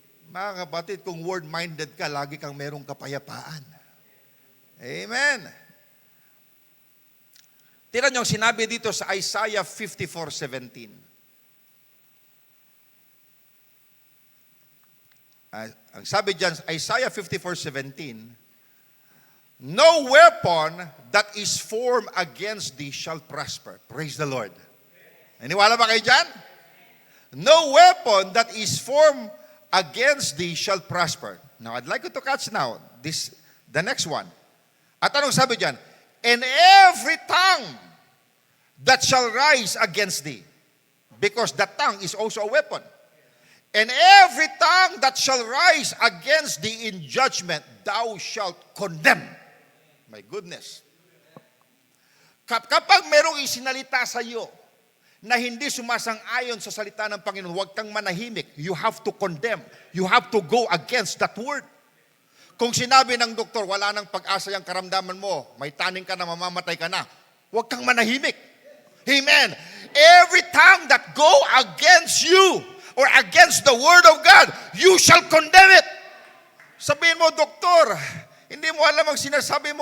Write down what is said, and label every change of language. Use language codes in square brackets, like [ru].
[tl] Mga kapatid, kung word-minded ka, lagi kang merong kapayapaan. Amen. Tingnan niyo ang sinabi dito sa Isaiah 54:17. Ang sabi diyan, [en] Isaiah 54:17, no weapon that is formed against thee shall prosper. Praise the Lord. [tl] Naniwala ba kayo dyan? [en] No weapon that is formed against thee shall prosper. Now, I'd like you to catch now the next one. [tl] At anong sabi diyan? [en] And every tongue that shall rise against thee, because the tongue is also a weapon. And every tongue that shall rise against thee in judgment, thou shalt condemn. My goodness. [tl] Kapag merong isinalita sa iyo na hindi sumasang-ayon sa salita ng Panginoon, huwag kang manahimik. [en] You have to condemn. You have to go against that word. [tl] Kung sinabi ng doktor, wala nang pag-asa yung karamdaman mo, may taning ka na, mamamatay ka na, huwag kang manahimik. Amen. [en] Every tongue that go against you, or against the word of God, you shall condemn it. [tl] Sabihin mo, doktor, hindi mo alam ang sinasabi mo.